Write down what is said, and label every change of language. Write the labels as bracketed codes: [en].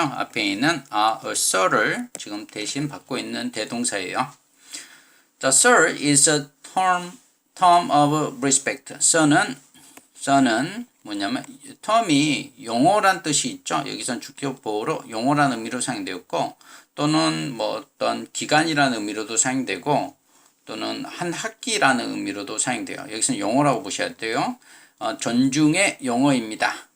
[ko] 앞에 있는 a sir를 지금 대신 받고 있는 대동사예요. [en] The sir is a term of respect. [ko] sir는 뭐냐면 term이 용어란 뜻이 있죠. 여기선 주격보호로 용어란 의미로 사용되었고 또는 뭐 어떤 기간이라는 의미로도 사용되고 또는 한 학기라는 의미로도 사용돼요. 여기서는 용어라고 보셔야 돼요. 존중의 용어입니다.